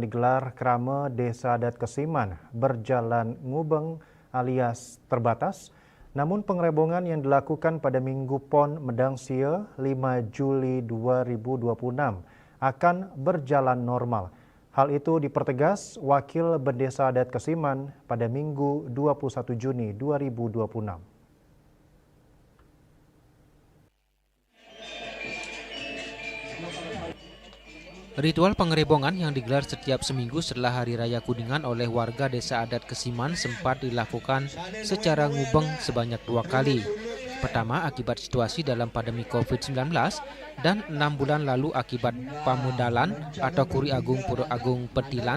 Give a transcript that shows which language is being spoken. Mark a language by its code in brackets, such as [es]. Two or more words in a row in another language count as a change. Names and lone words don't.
[id] digelar Krame Desa Adat Kesiman berjalan ngubeng alias terbatas, namun pengerebongan yang dilakukan pada Minggu Pon Medang Sia 5 Juli 2026 akan berjalan normal. Hal itu dipertegas Wakil Bendesa Adat Kesiman pada Minggu 21 Juni 2026. Ritual pengerebongan yang digelar setiap seminggu setelah Hari Raya Kuningan oleh warga Desa Adat Kesiman sempat dilakukan secara ngubeng sebanyak 2 kali. Pertama akibat situasi dalam pandemi COVID-19 dan 6 bulan lalu akibat pamudalan atau Kuri Agung Pura Agung Petilan.